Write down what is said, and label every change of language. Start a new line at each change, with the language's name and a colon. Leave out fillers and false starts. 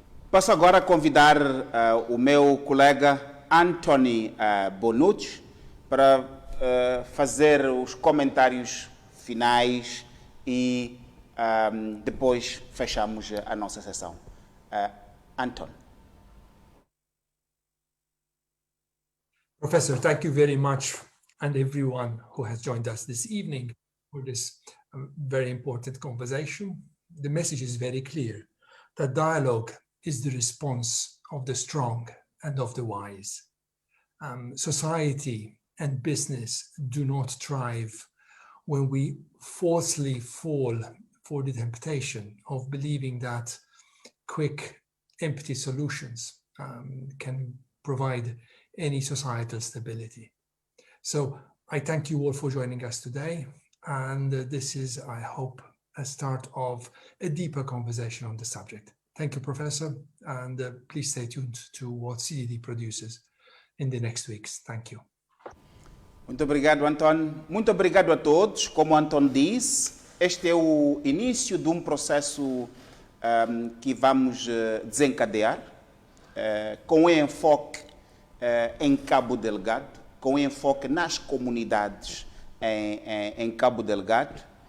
Portuguese: Passo agora a convidar o meu colega Anthony Bonucci para fazer os comentários finais e depois fechamos a nossa sessão. Anton.
English: Professor, thank you very much, and everyone who has joined us this evening for this very important conversation. The message is very clear, that dialogue is the response of the strong and of the wise. Society and business do not thrive when we falsely fall for the temptation of believing that quick, empty solutions can provide any societal stability. So I thank you all for joining us today. And this is, I hope, a start of a deeper conversation on the subject. Thank you, Professor, and please stay tuned to what CDD produces in the next weeks. Thank you.
Portuguese: Muito obrigado, Anton. Muito obrigado a todos. Como Anton disse, este é o início de um processo que vamos desencadear com enfoque em Cabo Delgado, com enfoque nas comunidades em Cabo Delgado.